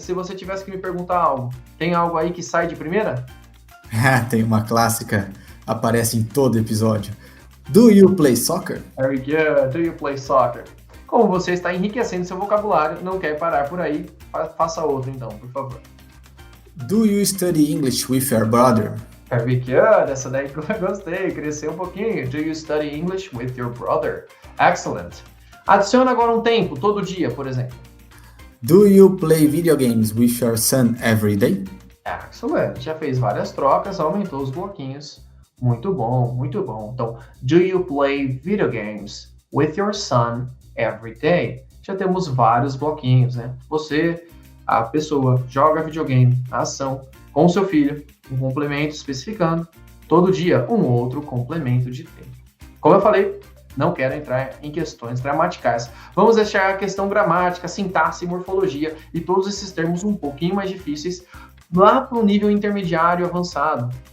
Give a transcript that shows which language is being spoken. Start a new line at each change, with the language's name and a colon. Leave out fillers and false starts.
Portuguese: Se você tivesse que me perguntar algo, tem algo aí que sai de primeira? Tem uma clássica, aparece em todo episódio.
English: Do you play soccer? Very good. Do you play soccer?
Portuguese: Como você está enriquecendo seu vocabulário, não quer parar por aí, faça outro então, por favor.
English: Do you study English with your brother? Very good.
Portuguese: Essa daí que eu gostei, cresceu um pouquinho.
English: Do you study English with your brother? Excellent.
Portuguese: Adiciona agora um tempo, todo dia, por exemplo.
English: Do you play video games with your son every day? Excellent.
Portuguese: Já fez várias trocas, aumentou os bloquinhos. Muito bom, muito bom. Então,
English: do you play video games with your son every day?
Portuguese: Já temos vários bloquinhos, né? Você, a pessoa, joga videogame, a ação, com seu filho, um complemento especificando, todo dia um outro complemento de tempo. Como eu falei, não quero entrar em questões gramaticais. Vamos deixar a questão gramática, sintaxe, morfologia e todos esses termos um pouquinho mais difíceis lá para o nível intermediário avançado.